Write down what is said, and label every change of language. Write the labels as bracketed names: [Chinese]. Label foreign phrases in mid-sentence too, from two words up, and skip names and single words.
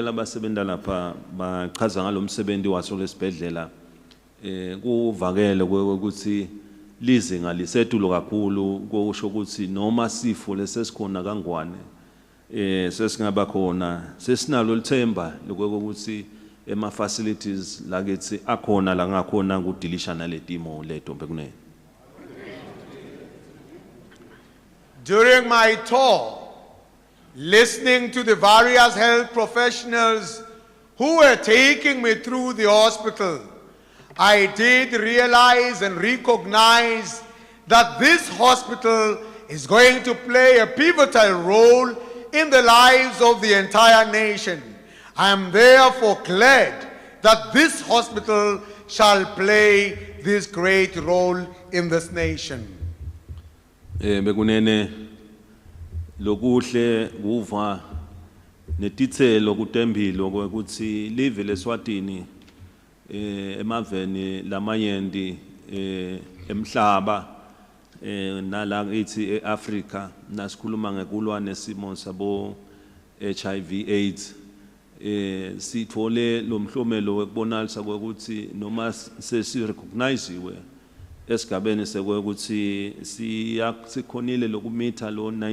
[Swati] labasebenta lapha bachaza ngalomsebenzi waso lesibhedlela kuvakele ukuthi lizinga lisetulo kakhulu kusho ukuthi noma sifo lesesikhona kangwane sesingaba khona sesinalo lithemba lokuthi ema facilities lakithi akhona la ngakhona ukudilisha naletimo leto bekunene. [English] During my tour, listening to the various health professionals who were taking me through the hospital, I did realize and recognize that this hospital is going to play a pivotal role in the lives of the entire nation. I am therefore glad that this hospital shall play this great role in this nation. [Swati] Bekunene lokuhle kuva netitselo kutembilo ukuthi live leSwatini emaveni lamanyendi emhlaba nala ithi eAfrica nasikhuluma ngekulwa nesimo sabo HIV AIDS sithole lo mhlomelo wekubonalisa ukuthi noma sesirecognizewe esigabeni sekuthi sikhonile lokumitha lo